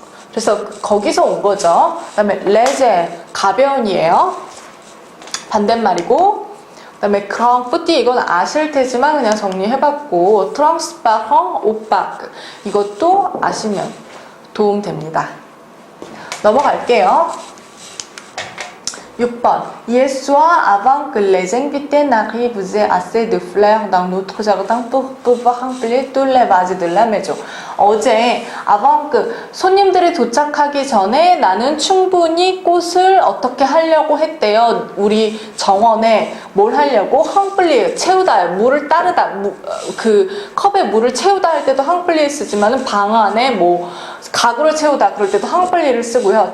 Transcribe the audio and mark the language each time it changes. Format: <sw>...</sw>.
<ko>그래서 거기서 온 거죠. 그 다음에 레제 가벼운이에요. 반대말이고, 그 다음에 그랑 뿌띠 이건 아실 테지만 그냥 정리해봤고, 트랑스파헝 오빡 이것도 아시면 도움됩니다. 넘어갈게요. 6번.</ko> <fr>Hier soir, avant que les invités n'arrivent, vous avez assez de fleurs dans notre jardin pour pouvoir remplir tous les vases de la maison.</fr> <ko>어제</ko> <fr>avant que</fr> <ko>손님들이 도착하기 전에 나는 충분히 꽃을 어떻게 하려고 했대요. 우리 정원에 뭘 하려고? remplir, 채우다, 물을 따르다. 그 컵에 물을 채우다 할 때도 remplir 쓰지만은 방 안에 뭐 가구를 채우다 그럴 때도 remplir 쓰고요.</ko>